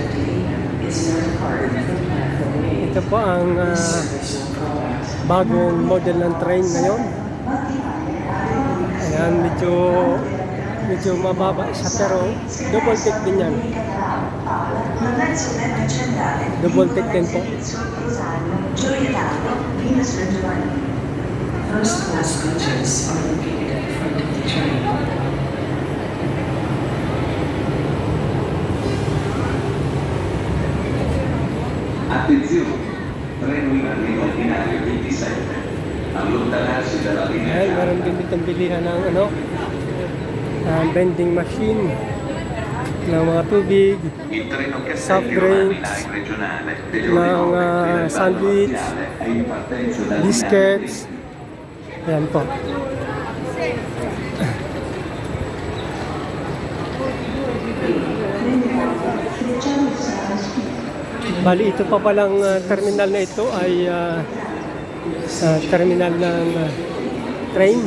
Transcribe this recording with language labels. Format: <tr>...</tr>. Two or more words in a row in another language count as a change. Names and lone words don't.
<tl>Ito po ang bagong model ng train ngayon. Ayan, medyo mababa siya pero</tl> <en>double tick</en> <tl>din yan.</tl> <en>Double tick</en> <tl>din po.</tl> <en>First class coaches are located at the front of the train.</en> <it>Attenzione, treno in arrivo al binario 27. Allontanarsi dalla linea.</it> <tl>Ayan, meron din ditong bilihan ng</tl> <en>vending machine</en> <tl>ng mga tubig,</tl> <it>Il treno</it> <tl>soft</tl> <it>Castelli Romani</it> <tl>drinks,</tl> <it>Line regionale delle</it> <tl>ng</tl> <it>ore 9 del</it> <tl>sandwich,</tl> <it>è in partenza dal</it> <tl>biscuits. Ayan po. Bali, ito pa palang terminal na ito ay terminal ng train.</tl>